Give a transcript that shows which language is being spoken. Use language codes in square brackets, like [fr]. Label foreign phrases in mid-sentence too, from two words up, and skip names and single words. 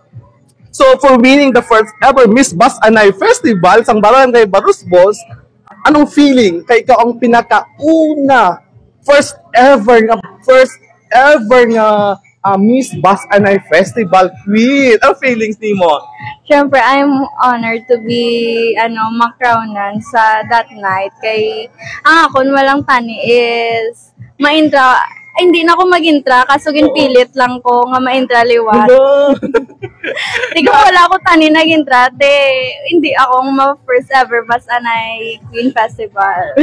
[en] So, for winning the first ever Miss Bus Anay Festival sa Barangay Barosbos, anong feeling? [hil] Kaya ikaw ang pinaka-una, [en] first ever [hil] nga Miss Bus Anay Festival Queen. Ang feelings ni mo? Siyempre, [en] I'm honored to be [hil] makrownan sa [en] that night. [hil] Kay ang akon walang tani is ma-intra. Ay, hindi na ako mag-intra, kaso ginpilit lang ko nga ma-intra liwat. Di ko wala ako tani nag-intra, hindi ako [en] first ever [hil] Bus Anay Queen Festival.